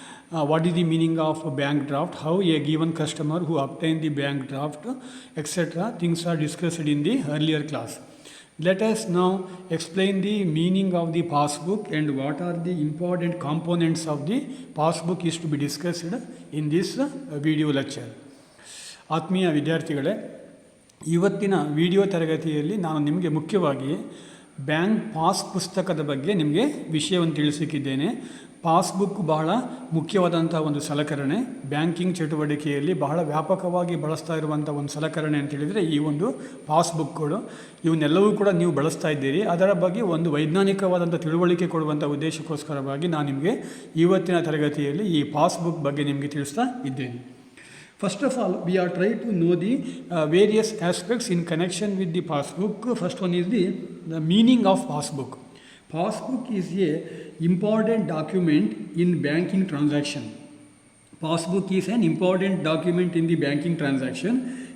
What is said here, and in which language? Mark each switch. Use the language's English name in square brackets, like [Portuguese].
[English] What is the meaning of a bank draft, how a given customer who obtained the bank draft, etc. Things are discussed in the earlier class. Let us now explain the meaning of the passbook and what are the important components of the passbook is to be discussed in this video lecture. [Kannada] ಆತ್ಮೀಯ ವಿದ್ಯಾರ್ಥಿಗಳೇ, ಇವತ್ತಿನ video ತರಗತಿಯಲ್ಲಿ ನಾನು ನಿಮಗೆ ಮುಖ್ಯವಾಗಿ bank pass ಪುಸ್ತಕದ ಬಗ್ಗೆ ನಿಮಗೆ ವಿಷಯವನ್ನು ತಿಳಿಸಿದ್ದೇನೆ. ಪಾಸ್ಬುಕ್ ಬಹಳ ಮುಖ್ಯವಾದಂಥ ಒಂದು ಸಲಕರಣೆ. ಬ್ಯಾಂಕಿಂಗ್ ಚಟುವಟಿಕೆಯಲ್ಲಿ ಬಹಳ ವ್ಯಾಪಕವಾಗಿ ಬಳಸ್ತಾ ಇರುವಂಥ ಒಂದು ಸಲಕರಣೆ ಅಂತ ಹೇಳಿದರೆ ಈ ಒಂದು ಪಾಸ್ಬುಕ್ಗಳು. ಇವನ್ನೆಲ್ಲವೂ ಕೂಡ ನೀವು ಬಳಸ್ತಾ ಇದ್ದೀರಿ. ಅದರ ಬಗ್ಗೆ ಒಂದು ವೈಜ್ಞಾನಿಕವಾದಂಥ ತಿಳುವಳಿಕೆ ಕೊಡುವಂಥ ಉದ್ದೇಶಕ್ಕೋಸ್ಕರವಾಗಿ ನಾನು ನಿಮಗೆ ಇವತ್ತಿನ ತರಗತಿಯಲ್ಲಿ ಈ ಪಾಸ್ಬುಕ್ ಬಗ್ಗೆ ನಿಮಗೆ ತಿಳಿಸ್ತಾ ಇದ್ದೇನೆ. [English] First of all, we are trying to know the various aspects in connection with the passbook. First one is the meaning of passbook. Passbook is a important document in banking transaction. Passbook is an important document in the banking transaction.